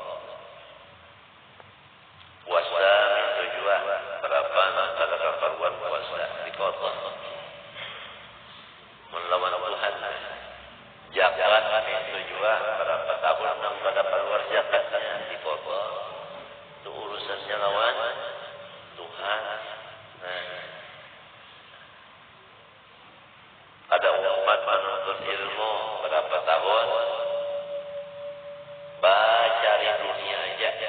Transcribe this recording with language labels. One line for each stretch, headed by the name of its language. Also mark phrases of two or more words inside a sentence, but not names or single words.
Banjar: Puasa itu juga berapa antara keperluan puasa dikodok. Melawan Tuhan. Zakat itu juga berapa tahun yang pada keluar zakatnya dikodok. Itu urusannya lawan Tuhan. Nah, ada umat menuntut ilmu berapa tahun? Cari dunia aja.